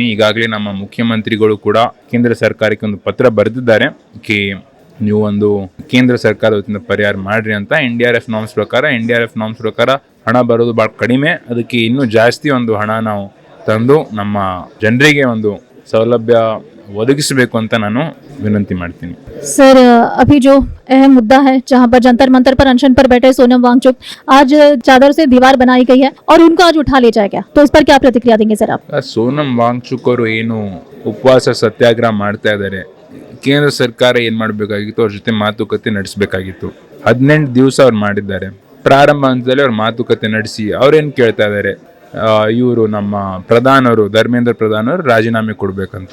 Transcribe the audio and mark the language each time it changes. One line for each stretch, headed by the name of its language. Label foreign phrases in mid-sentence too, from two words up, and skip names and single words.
Kannada: ಈಗಾಗಲೇ ನಮ್ಮ ಮುಖ್ಯಮಂತ್ರಿಗಳು ಕೂಡ ಕೇಂದ್ರ ಸರ್ಕಾರಕ್ಕೆ ಒಂದು ಪತ್ರ ಬರೆದಿದ್ದಾರೆ ಕಿ ನೀವು ಒಂದು ಕೇಂದ್ರ ಸರ್ಕಾರದ ವತಿಯಿಂದ ಪರಿಹಾರ ಮಾಡಿರಿ ಅಂತ. NDRF ನಾಮ್ಸ್ ಪ್ರಕಾರ ಹಣ ಬರೋದು ಭಾಳ ಕಡಿಮೆ. ಅದಕ್ಕೆ ಇನ್ನೂ ಜಾಸ್ತಿ ಒಂದು ಹಣ ನಾವು ತಂದು ನಮ್ಮ ಜನರಿಗೆ ಒಂದು ಸೌಲಭ್ಯ ಒದಗಿಸಬೇಕು ಅಂತ ನಾನು विनती ಮಾಡ್ತೀನಿ.
Hindi: सर, अभी जो अहम मुद्दा है, जहां पर जंतर मंतर पर अनशन पर बैठे सोनम वांगचुक, आज चादर से दीवार बनाई गई है और उनको आज उठा ले जाएगा, तो इस पर क्या प्रतिक्रिया देंगे सर आप?
Kannada: ಸೋನಂ ವಾಂಗ್ಚುಕ್ ಅವರು ಏನು ಉಪವಾಸ ಸತ್ಯಾಗ್ರಹ ಮಾಡ್ತಾ ಇದ್ದಾರೆ, ಕೇಂದ್ರ ಸರ್ಕಾರ ಏನು ಮಾಡಬೇಕಾಗಿತ್ತು, ಅವ್ರ ಜೊತೆ ಮಾತುಕತೆ ನಡೆಸಬೇಕಾಗಿತ್ತು. 18 ದಿವಸ ಅವ್ರು ಮಾಡಿದ್ದಾರೆ. ಪ್ರಾರಂಭ ಹಂತದಲ್ಲಿ ಅವ್ರು ಮಾತುಕತೆ ನಡೆಸಿ ಅವ್ರೇನು ಕೇಳ್ತಾ ಇದ್ದಾರೆ, ಇವರು ನಮ್ಮ ಪ್ರಧಾನವರು ಧರ್ಮೇಂದ್ರ ಪ್ರಧಾನ್ ಅವರು ರಾಜೀನಾಮೆ ಕೊಡಬೇಕಂತ.